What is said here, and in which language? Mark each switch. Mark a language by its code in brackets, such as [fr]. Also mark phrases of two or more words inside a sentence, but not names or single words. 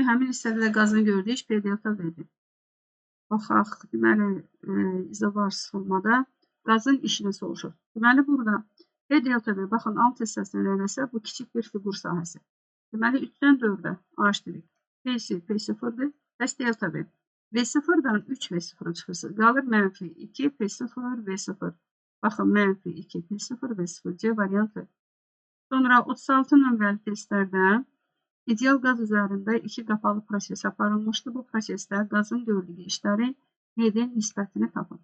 [az] Həmin hissədə də qazın gördüyü iş P delta verir. Baxaq, deməli izobar sıxılmada qazın işini soruşur. Deməli burada P delta V, baxın alt hissəsini eləsə bu kiçik bir fiqur sahəsi. Deməli 3-dən 4'ə H'. P'si P0'dır. Bəs delta V. V0'dan 3 V0'a çıxırsınız. Qalır mənfi 2 P0 V0. Baxın, mənfi 2 P0 V0. C variantı. Sonra 36 nömrəli testlərdə ideal qaz üzərində 2 qapalı proses aparılmışdı. Bu prosesdə qazın gördüyü işləri N'nin nisbətini tapın.